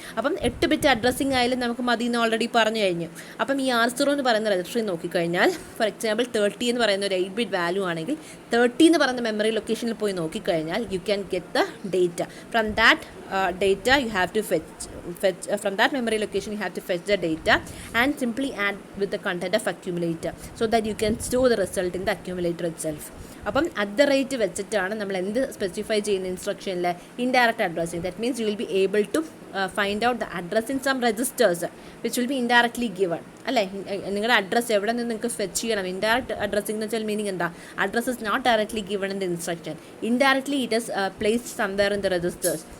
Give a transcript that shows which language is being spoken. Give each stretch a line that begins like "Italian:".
Malayalam: അപ്പം 8-ബിറ്റ് അഡ്രസ്സിംഗ് ആയാലും നമുക്ക് മതി എന്ന് ഓൾറെഡി പറഞ്ഞു കഴിഞ്ഞു. അപ്പം ഈ R0 എന്ന് പറയുന്ന രജിസ്റ്ററിൽ നോക്കിക്കഴിഞ്ഞാൽ ഫോർ എക്സാമ്പിൾ 30 എന്ന് പറയുന്ന ഒരു 8-ബിറ്റ് വാല്യൂ ആണെങ്കിൽ 30 എന്ന് പറയുന്ന മെമ്മറി ലൊക്കേഷനിൽ പോയി നോക്കിക്കഴിഞ്ഞാൽ
English: You can get the data from that data you have to fetch from that memory location. You have to fetch the data and simply add with the content of accumulator so that you can store the result in the accumulator itself.
Malayalam: അപ്പം at the rate വെച്ചിട്ടാണ് നമ്മൾ എന്ത് specify ചെയ്യുന്ന ഇൻസ്ട്രക്ഷനിൽ indirect addressing.
English: That means you will be able to find out the address in some registers which will be indirectly given അല്ലേ?
Malayalam: നിങ്ങളുടെ address എവിടെ നിന്ന് നിങ്ങൾക്ക് ഫെച്ച് ചെയ്യണം? ഇൻഡയറക്റ്റ് അഡ്രസ്സിംഗ് എന്ന് വെച്ചാൽ മീനിങ് എന്താ?
English: Address is not directly given in the instruction. Indirectly it is placed somewhere in the registers.